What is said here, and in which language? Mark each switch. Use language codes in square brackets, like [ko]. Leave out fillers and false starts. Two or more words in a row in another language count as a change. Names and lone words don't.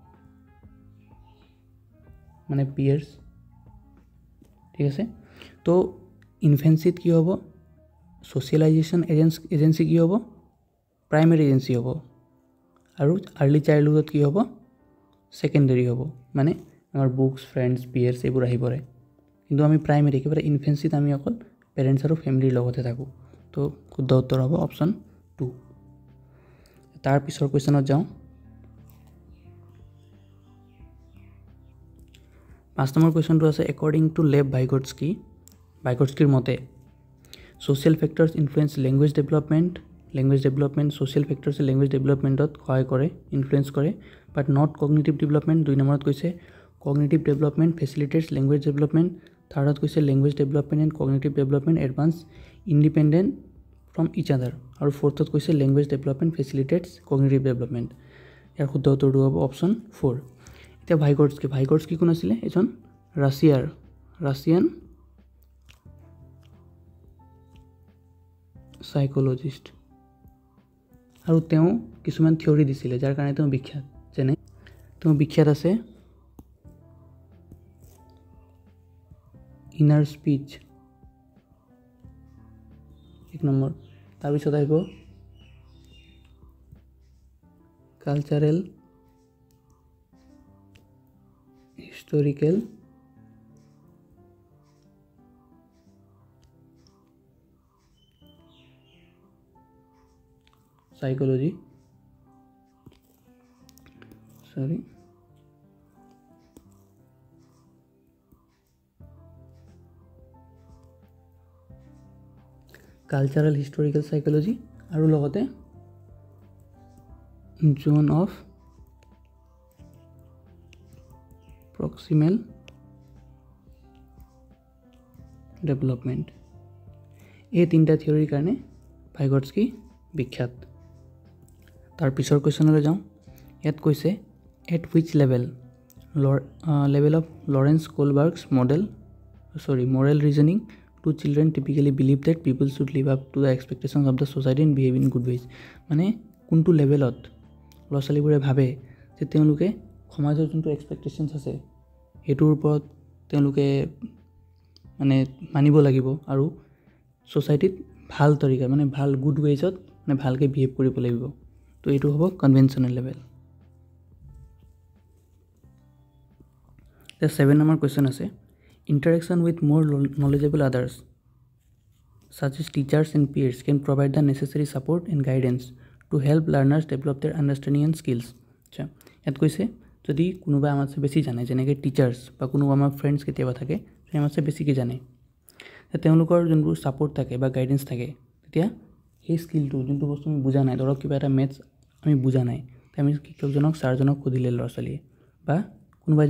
[as] মানে পিয়াৰ্স ঠিক আছে তো ইনফেন্সিত কি হ'ব [en] socialization agency [as] কি হ'ব [en] primary agency [as] হ'ব আৰু [en] early childhoodত [as] কি হ'ব সেকেন্ডাৰী হ'ব মানে আমাৰ [en] books friends peers [as] এইবোৰ আহি পৰে কিন্তু আমি প্ৰাইমেৰী একেবাৰে ইনফেন্সিত আমি অকল পেৰেণ্টছ আৰু ফ্যামিলিৰ লগতে থাকোঁ তো শুদ্ধ উত্তৰ হ'ব অপশ্যন 2 তাৰ পিছৰ কোৱেশ্যনত যাওঁ 5 নম্বৰ কোৱেশ্যনটো আছে [en] according to লেভ ভাইগটস্কিৰ মতে social factors influence language development social factors language developmentত [as] সহায় কৰে [en] influence কৰে but not cognitive development [as] 2 নম্বৰত কৈছে [en] cognitive development facilitates language development [as] থাৰ্ডত কৈছে [en] language development and cognitive development advance independent from each other [as] আৰু ফৰ্থত কৈছে [en] language development facilitates cognitive development [as] ইয়াৰ শুদ্ধ উত্তৰটো হ'ব অপশ্যন 4 এতিয়া ভাইগটস্কি কোন আছিল এজন ৰাছিয়ান সাইকোলজিষ্ট আৰু তেওঁ কিছুমান থিওৰি দিছিলে যাৰ কাৰণে তেওঁ বিখ্যাত যেনে তেওঁ বিখ্যাত আছে [en] inner speech [as] এক নম্বৰ তাৰ পিছত আহিব [en] cultural historical psychology cultural historical psychology [as] আৰু লগতে [en] zone of proximal development [as] এই তিনটা থিওৰিৰ কাৰণে ভাইগটস্কি বিখ্যাত তাৰ পিছৰ কোৱেশ্যনলৈ যাওঁ ইয়াত কৈছে [en] at which level of Lawrence Kohlberg's moral reasoning two children typically believe that people should live up to the expectations of the society and behave in good ways [as] মানে কোনটো লেভেলত ল'ৰা ছোৱালীবোৰে ভাবে যে তেওঁলোকে সমাজৰ যোনটো এক্সপেক্টেশনছ আছে হেতুৰ ওপৰত তেওঁলোকে মানে মানিব লাগিব আৰু সোসাইটিত ভাল তৰিকা মানে ভাল [en] good waysত [as] মানে ভালকে বিহেভ কৰিব লাগিব তো এইটো হ'ব [en] conventional level The 7 number question আছে interaction with more knowledgeable others such as teachers and peers can provide the necessary support and guidance to help learners develop their understanding and skills [as] আচ্ছা ইয়াত কৈছে যদি কোনোবা আমাতছে বেছি জানে যেনেকৈ টিচাৰ্ছ বা কোনোবা আমাৰ ফ্ৰেণ্ডছ কেতিয়াবা থাকে সেই আমাতছে বেছিকৈ জানে তেওঁলোকৰ যোনবোৰ ছাপোৰ্ট থাকে বা গাইডেন্স থাকে তেতিয়া সেই স্কিলটো যোনটো বস্তু আমি বুজা নাই ধৰক কিবা এটা মেথছ আমি বুজা নাই আমি শিক্ষকজনক ছাৰজনক সুধিলে ল'ৰা ছোৱালীয়ে বা কোনোবা এজন